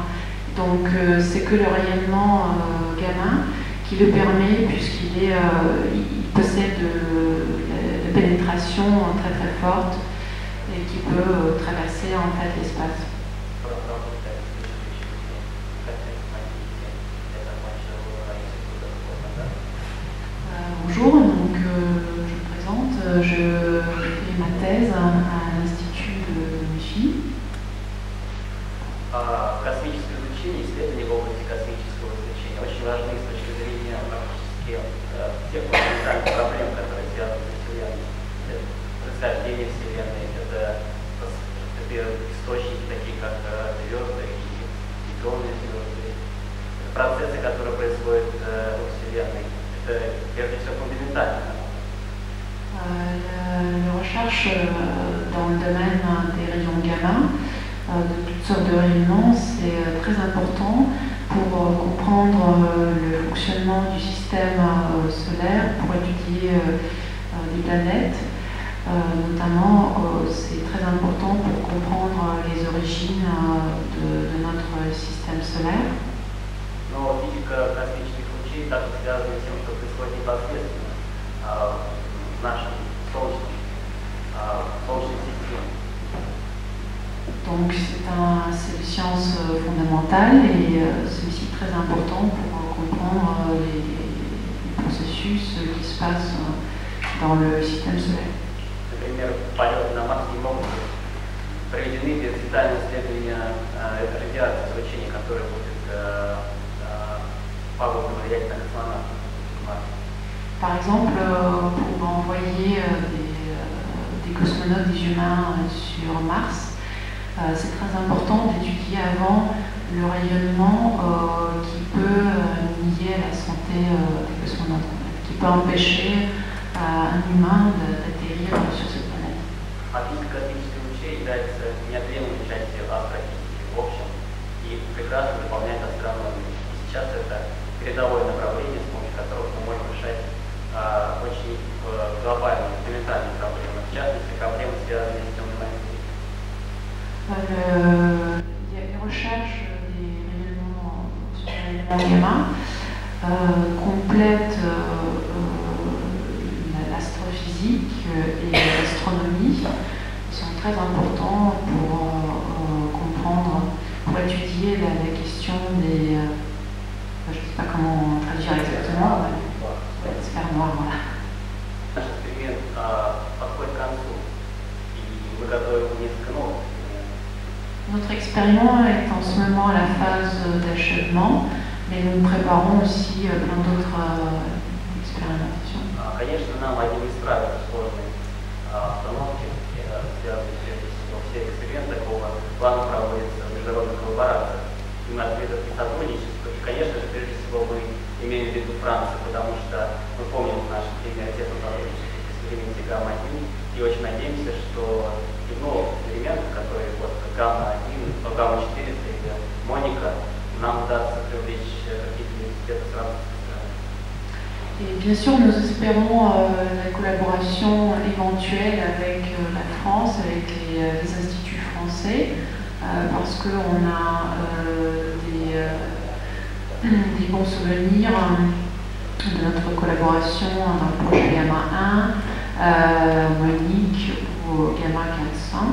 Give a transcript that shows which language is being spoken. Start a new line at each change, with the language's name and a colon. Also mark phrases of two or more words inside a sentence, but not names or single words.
French: Donc c'est que le rayonnement gamma qui le permet, puisqu'il possède de pénétration très très forte et qui peut traverser en fait l'espace. Bonjour, donc je me présente, je fais ma thèse à l'Institut de МИФИ.
Russian: Космическое излучение, исследования в области космического излучения очень важны с точки зрения практически тех фундаментальных проблем, которые связаны с Вселенной. Это происхождение Вселенной, это источники такие, как звезды и нейтронные звезды, процессы, которые происходят во Вселенной.
French: La recherche dans le domaine des rayons gamma, de toutes sortes de rayonnements, c'est très important pour comprendre le fonctionnement du système solaire, pour étudier des planètes. Notamment, c'est très important pour comprendre les origines de notre système solaire.
Russian: Но физика космических лучей также связана с тем, что происходит непосредственно в нашем Солнечной системе.
French: Donc c'est une science fondamentale et c'est aussi très important pour comprendre les processus qui se passent dans le système solaire.
Russian: Например, полеты на Марс не могут быть проведены без детального исследования радиации, излучения, которое будет пагубно влиять на космонавтов.
French: Par exemple, pour envoyer des cosmonautes, des humains sur Mars, c'est très important d'étudier avant le rayonnement qui peut nuire à la santé des cosmonautes, qui peut empêcher un humain d'atterrir sur cette planète.
Russian: Физика космических лучей является неотъемлемой частью астрофизики в общем и прекрасно дополняет астрономию. И сейчас это передовое направление, с помощью которого мы можем решать очень глобальные, фундаментальные проблемы, в частности, проблемы, связанные с темной материей.
French: Les recherches des rayonnements sur les rayonnements gamma complètent l'astrophysique et l'astronomie. Ils sont très importants pour comprendre, pour étudier la question des... je ne sais pas comment traduire exactement. Sphère noire, voilà.
Russian: Наш эксперимент подходит к концу, и мы готовим несколько новых.
French: Notre expériment est en ce moment à la phase d'achèvement, mais nous préparons aussi plein d'autres expérimentations.
Russian: Конечно, нам один не справиться с сложной обстановкой, связанной все эксперименты такого плана проводятся в международных коллаборациях. И мы открыты к сотрудничеству. И, конечно же, прежде всего мы имеем в виду Францию, потому что мы помним наши приоритеты сотрудничества в эксперименте Гамма-1 и очень надеемся, что и новые эксперименты, которые вот Гамма-1, Гамма-4 или Моника, нам удастся привлечь какие-то университеты с французской страны.
French: Et bien sûr, nous espérons la collaboration éventuelle avec la France, avec les instituts français, parce qu'on a des bons souvenirs de notre collaboration dans le projet Gamma 1, Monique ou Gamma 400.